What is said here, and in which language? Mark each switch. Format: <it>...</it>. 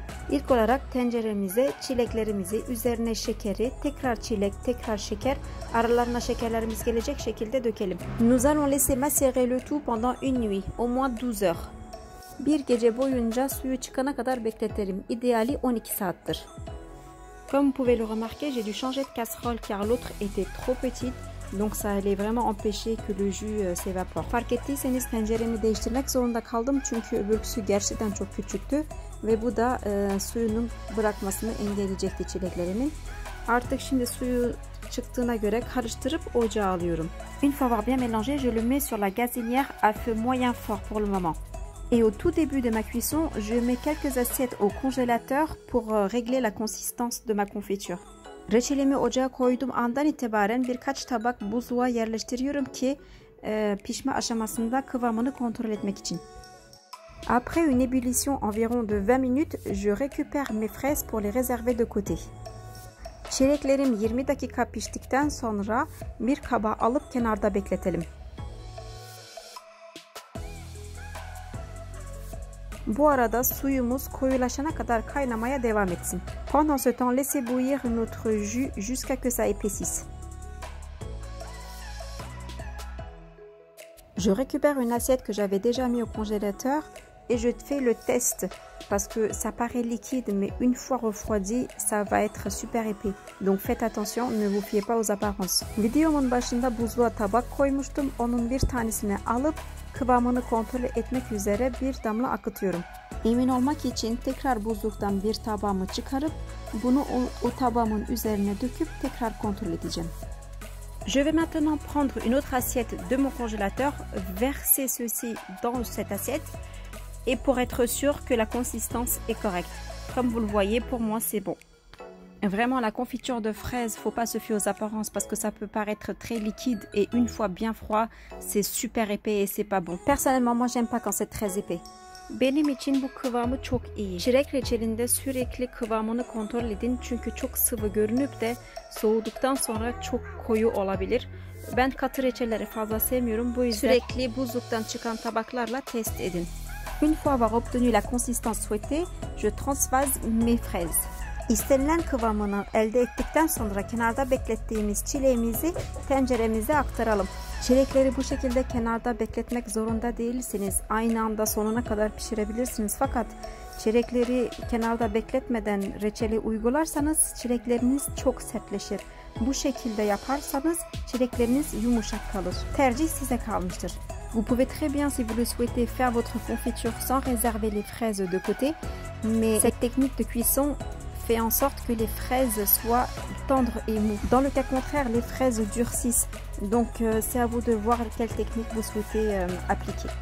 <tr>İlk olarak tenceremize çileklerimizi, üzerine şekeri, tekrar çilek, tekrar şeker, aralarına şekerlerimiz gelecek şekilde dökelim.</tr> <fr>Nous allons laisser macérer le tout pendant une nuit, au moins 12 heures.</fr> <tr>Bir gece boyunca suyu çıkana kadar bekletelim. İdeali 12 saattir.</tr> <fr>Comme vous pouvez le remarquer, j'ai dû changer de casserole car l'autre était trop petite. Donc ça allait vraiment empêcher que le jus s'évapore.</fr> <tr>Fark ettiyseniz tenceremi değiştirmek zorunda kaldım çünkü öbürküsü gerçekten çok küçüktü ve bu da suyunun bırakmasını engelleyecekti çileklerimin. Artık şimdi suyu çıktığına göre karıştırıp ocağa alıyorum.</tr> <fr>Une fois avoir bien mélangé, je le mets sur la gazinière à feu moyen fort pour le moment. Et au tout début de ma cuisson, je mets quelques assiettes au congélateur pour régler la consistance de ma confiture.</fr> <tr>Reçelimi ocağa koyduğum andan itibaren birkaç tabak buzluğa yerleştiriyorum ki pişme aşamasında kıvamını kontrol etmek için.</tr> <fr>Après une ébullition environ de 20 minutes, je récupère mes fraises pour les réserver de côté.</fr> <tr>Çileklerim 20 dakika piştikten sonra bir kaba alıp kenarda bekletelim. Bu arada suyumuz koyulaşana kadar kaynamaya devam etsin.</tr> <fr>Pendant ce temps, laissez bouillir notre jus jusqu'à que ça épaississe. Je récupère une assiette que j'avais déjà mis au congélateur et je fais le test parce que ça paraît liquide mais une fois refroidi, ça va être super épais. Donc faites attention, ne vous fiez pas aux apparences.</fr> <tr>Videomun başında buzluğa tabak koymuştum. Onun bir tanesini alıp kıvamını kontrol etmek üzere bir damla akıtıyorum. Emin olmak için tekrar buzluktan bir tabağımı çıkarıp bunu o tabağımın üzerine döküp tekrar kontrol edeceğim.</tr> <fr>Je vais maintenant prendre une autre assiette de mon congélateur, verser ceci dans cette assiette et pour être sûr que la consistance est correcte. Comme vous le voyez, pour moi c'est bon. Vraiment, la confiture de fraises, faut pas se fier aux apparences parce que ça peut paraître très liquide et une fois bien froid, c'est super épais et c'est pas bon. Personnellement, moi j'aime pas quand c'est très épais.</fr> <tr>Benim için bu kıvamı çok iyi. Çilek reçelinde sürekli kıvamını kontrol edin çünkü çok sıvı görünüp de soğuduktan sonra çok koyu olabilir. Ben katı reçelleri fazla sevmiyorum, bu yüzden sürekli buzluktan çıkan tabaklarla test edin.</tr> <fr>Une fois avoir obtenu la consistance souhaitée, je transvase mes fraises.</fr> <tr>İstenilen kıvamını elde ettikten sonra kenarda beklettiğimiz çileğimizi tenceremize aktaralım. Çilekleri bu şekilde kenarda bekletmek zorunda değilsiniz. Aynı anda sonuna kadar pişirebilirsiniz. Fakat çilekleri kenarda bekletmeden reçeli uygularsanız çilekleriniz çok sertleşir. Bu şekilde yaparsanız çilekleriniz yumuşak kalır. Tercih size kalmıştır.</tr> <fr>Vous pouvez très bien, si vous le souhaitez, faire votre confiture sans réserver les fraises de côté. Mais cette technique de cuisson fait en sorte que les fraises soient tendres et mous. Dans le cas contraire, les fraises durcissent. Donc c'est à vous de voir quelle technique vous souhaitez appliquer.</fr>